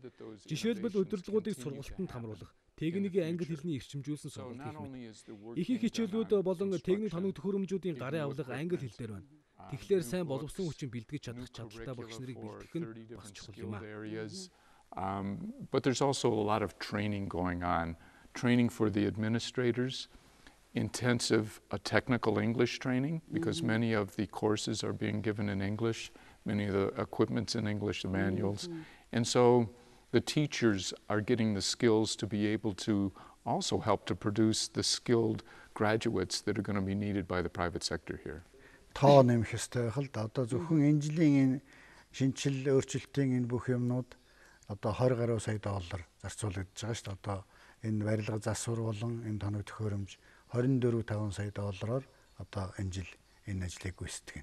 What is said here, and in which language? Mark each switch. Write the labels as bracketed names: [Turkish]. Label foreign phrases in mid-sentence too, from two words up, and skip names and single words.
[Mongolian] Жишээлбэл удирдлагуудыг сургалтанд хамруулах, техникийн англи хэлний эрчимжүүлсэн сургалт гэх мэт. Их хичээлүүд болон техник тоног төхөөрөмжүүдийн гарын авлага англи хэл дээр байна. Тэгэхээр сайн боловсон хүчин бэлтгэж чадах чадaltaй багш нарыг бэлтгэх нь бас чухал юм а. [English] But there's also a lot of training going on. Training for the administrators, intensive technical English training, because many of the courses are being given in English, many of the equipment's in English, the manuals. And so the teachers are getting the skills to be able to also help to produce the skilled graduates that are going to be needed by the private sector here. [Mongolian] Тоо нэмэх ёстой байх л да. Одоо зөвхөн энэ жилийн энэ шинжил өөрчлөлтийн энэ бүх юмнууд одоо 20 гаруй сая доллар зарцуулагдаж байгаа шүү дээ. Одоо энэ барилга засвар болон энэ тоног төхөөрөмж 24.5 сая доллараар одоо энэ жил энэ ажлыг гүйцэтгэх.